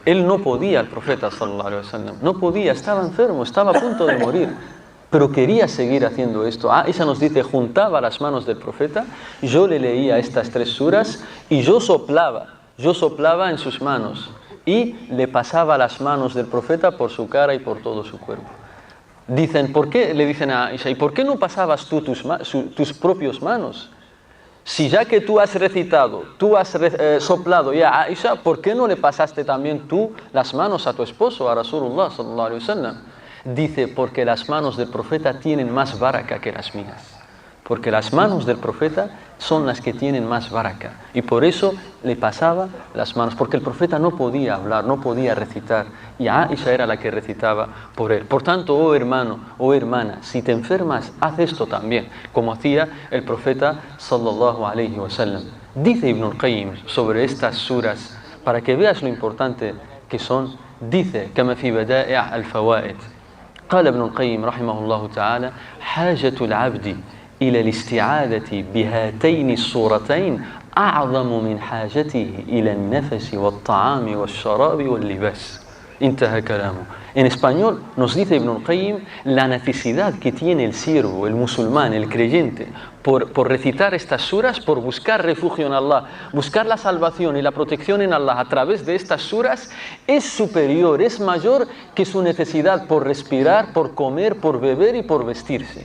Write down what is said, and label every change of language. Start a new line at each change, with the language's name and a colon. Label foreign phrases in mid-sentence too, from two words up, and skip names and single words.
Spanish: Él no podía, el profeta
Arabic: صلى الله عليه وسلم,
Spanish: no podía, estaba enfermo, estaba a punto de morir, pero quería seguir haciendo esto. Aisha nos dice, juntaba las manos del profeta, yo le leía estas 3 suras y yo soplaba en sus manos y le pasaba las manos del profeta por su cara y por todo su cuerpo. Dicen, ¿por qué? Le dicen a Aisha, ¿y por qué no pasabas tú tus propias manos? Si ya que tú has recitado, tú has soplado ya a Aisha, ¿por qué no le pasaste también tú las manos a tu esposo,
Arabic: a رسول الله صلى الله عليه وسلم?
Spanish: Dice, porque las manos del profeta tienen más baraka que las mías. Porque las manos del profeta son las que tienen más baraka. Y por eso le pasaba las manos, porque el profeta no podía hablar, no podía recitar. Y Aisha era la que recitaba por él. Por tanto, oh hermano, oh hermana, si te enfermas, haz esto también, como hacía el profeta
Arabic: صلى الله عليه وسلم.
Spanish: Dice Ibn al-Qayyim sobre estas suras, para que veas lo importante que son, dice,
Arabic: كما في بدائع الفوائد. قال ابن القيم رحمه الله تعالى: حاجة العبد إلى الاستعاذة بهاتين الصورتين أعظم من حاجته إلى النفس والطعام والشراب واللباس. انتهى كلامه.
Spanish: En español nos dice Ibn al-Qayyim la necesidad que tiene el siervo, el musulmán, el creyente, por recitar estas suras, por buscar refugio en Allah, buscar la salvación y la protección en Allah a través de estas suras, es superior, es mayor que su necesidad por respirar, por comer, por beber y por vestirse.